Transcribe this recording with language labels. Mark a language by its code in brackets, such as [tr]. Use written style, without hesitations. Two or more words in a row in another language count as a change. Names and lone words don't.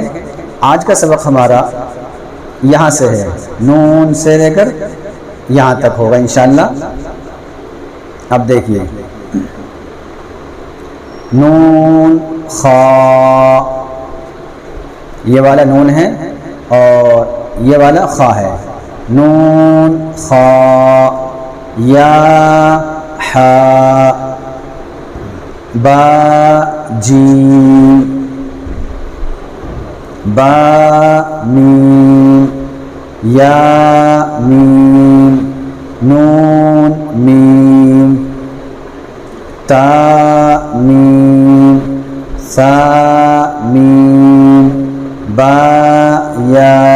[ur] آج کا سبق ہمارا یہاں سے ہے، نون سے لے کر یہاں تک ہوگا انشاءاللہ۔ اب دیکھیے، نون خا، یہ والا نون ہے اور یہ والا خا ہے، نون خا، یا ح، با جیم، با میم، یا میم، نون میم، تا میم، ثا میم، با یا،